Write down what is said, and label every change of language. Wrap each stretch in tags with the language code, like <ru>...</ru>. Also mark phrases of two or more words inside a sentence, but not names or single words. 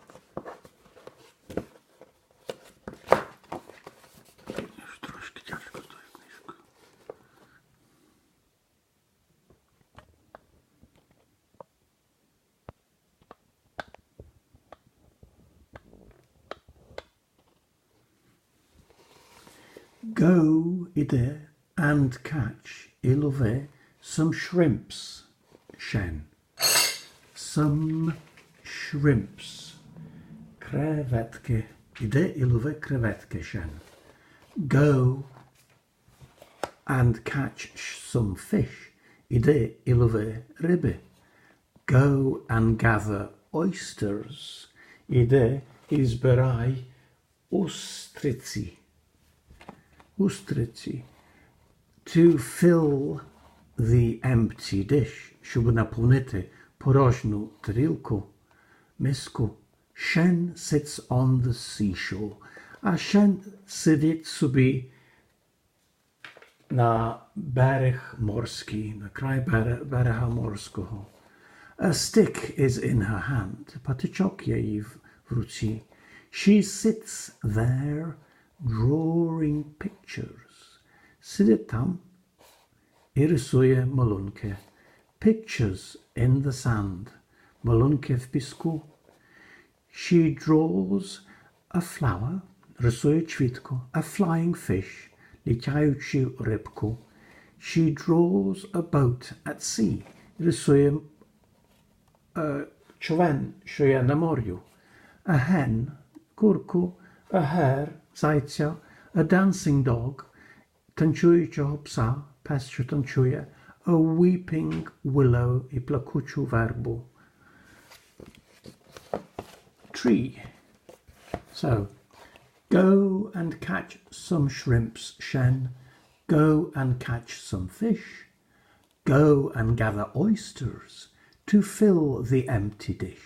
<uk>Трошки тяжко з тою книжкою.</uk> <en>Go, іде, and catch,</en> <uk>і лови,</uk> <en>some shrimps, Shen. Some shrimps.</en> <uk>Креветки. Іде і лови креветки, Shen.</uk> <en>Go and catch some fish.</en> <uk>Іде і лови риби.</uk> <en>Go and gather oysters.</en> <uk>Іде і збирай устриці. Устриці.</uk> <en>To fill the empty dish,</en> <uk>щоб наповнити порожню тарілку, миску.</uk> <en>Shen sits on the seashore.</en> <uk>А Shen сидить собі на берег морський, на край берега морського.</uk> <en>A stick is in her hand.</en> <uk>Патичок є її в руці.</uk> <en>She sits there drawing pictures.</en> <uk>Сидить там і рисує малюнки.</uk> <en>Pictures in the sand.</en> <uk>Малюнки в піску.</uk> <en>She draws a flower.</en> <uk>Рисує квітку.</uk> <en>A flying fish.</en> <uk>Літаючу рибку.</uk> <en>She draws a boat at sea.</en> <uk>Рисує човен, що є на морю.</uk> <en>A hen. Курку. A hare. Зайця. A dancing dog.</en> <uk>Танцюючого пса. Пес, що танцює.</uk> <en>A weeping willow</en> <uk>і плакучу вербу.</uk> <en>Tree. So, go and catch some shrimps, Shen. Go and catch some fish. Go and gather oysters to fill the empty dish.</en>